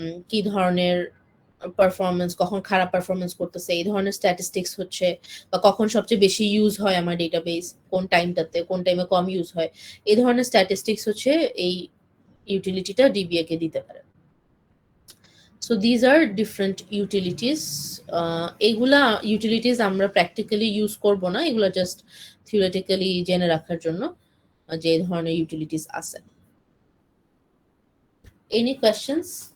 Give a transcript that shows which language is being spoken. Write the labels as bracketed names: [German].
[Bangla] কি ধরনের পারফরমেন্স, কখন খারাপ পারফরমেন্স করতেছে, এই ধরনের স্ট্যাটিস্টিক্স হচ্ছে, বা কখন সবচেয়ে বেশি ইউজ হয় আমার ডেটাবেস, কোন টাইমটাতে, কোন টাইমে কম ইউজ হয়, এই ধরনের স্ট্যাটিস্টিক্স হচ্ছে এই ইউটিলিটিটা ডিবিএ কে দিতে পারে। [English] So these are different utilities. [Bangla] এগুলা utilities আমরা practically use করব না, এগুলা just theoretically জেনে রাখার জন্য যে এই ধরনের utilities আছে। [English] Any questions?